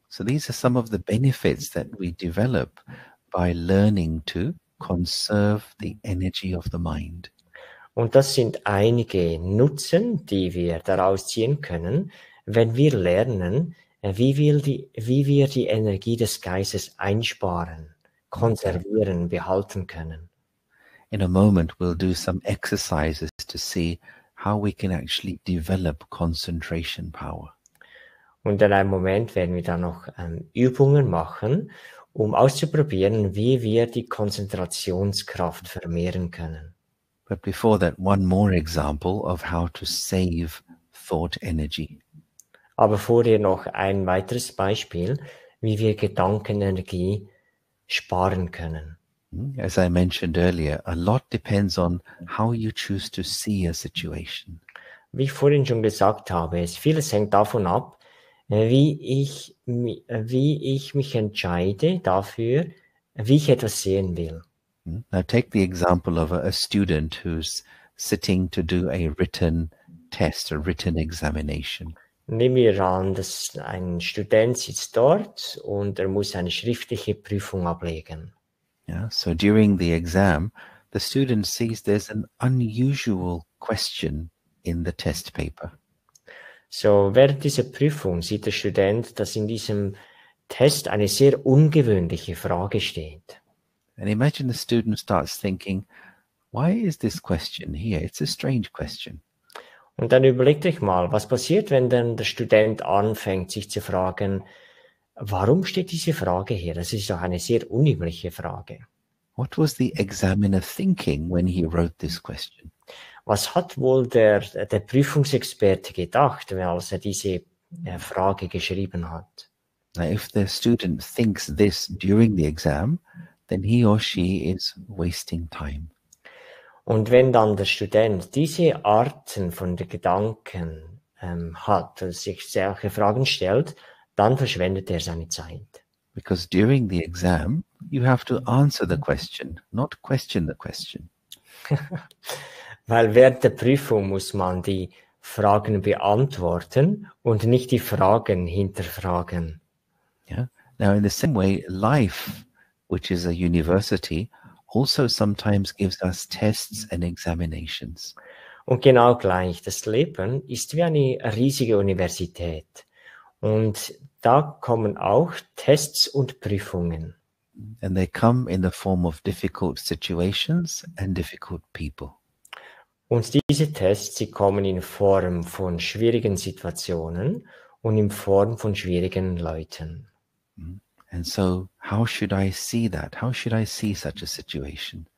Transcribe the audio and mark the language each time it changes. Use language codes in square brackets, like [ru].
[en] So these are some of the benefits that we develop by learning to conserve the energy of the mind. [de] Und das sind einige Nutzen, die wir daraus ziehen können, wenn wir lernen, wie wir die Energie des Geistes einsparen, konservieren, behalten können. [en] In a moment, we'll do some exercises to see how we can actually develop concentration power. [de] Und in einem Moment werden wir dann noch Übungen machen, um auszuprobieren, wie wir die Konzentrationskraft vermehren können. [en] But before that, one more example of how to save thought energy. [de] Aber vorher noch ein weiteres Beispiel, wie wir Gedankenenergie sparen können. [en] As I mentioned earlier, a lot depends on how you choose to see a situation. [de] Wie ich vorhin schon gesagt habe, vieles hängt davon ab, wie ich mich entscheide dafür, wie ich etwas sehen will. [en] Now take the example of a student who's sitting to do a written test, a written examination. [de] Nehmen wir an, dass ein Student sitzt dort und er muss eine schriftliche Prüfung ablegen. [en] Yeah, so during the exam, the student sees there's an unusual question in the test paper. [de] So während dieser Prüfung sieht der Student, dass in diesem Test eine sehr ungewöhnliche Frage steht. [en] And imagine the student starts thinking, why is this question here? It's a strange question. [de] Und dann überlegt euch mal, was passiert, wenn dann der Student anfängt, sich zu fragen, warum steht diese Frage hier? Das ist doch eine sehr unübliche Frage. [en] What was the examiner thinking when he wrote this question? [de] Was hat wohl der Prüfungsexperte gedacht, als er diese Frage geschrieben hat? [en] Now, if the student thinks this during the exam, then he or she is wasting time. [de] Und wenn dann der Student diese Arten von den Gedanken hat, also sich solche Fragen stellt, dann verschwendet er seine Zeit. [en] Because during the exam, you have to answer the question, not question the question. [de] Weil während der Prüfung muss man die Fragen beantworten und nicht die Fragen hinterfragen. [en] Yeah. Now, in the same way, life, which is a university, also sometimes gives us tests and examinations. [de] Und genau gleich, das Leben ist wie eine riesige Universität. Und da kommen auch Tests und Prüfungen. [en] And they come in the form of difficult situations and difficult people. [de] Und diese Tests, sie kommen in Form von schwierigen Situationen und in Form von schwierigen Leuten. [en] And so, how should I see that? How should I see such a situation?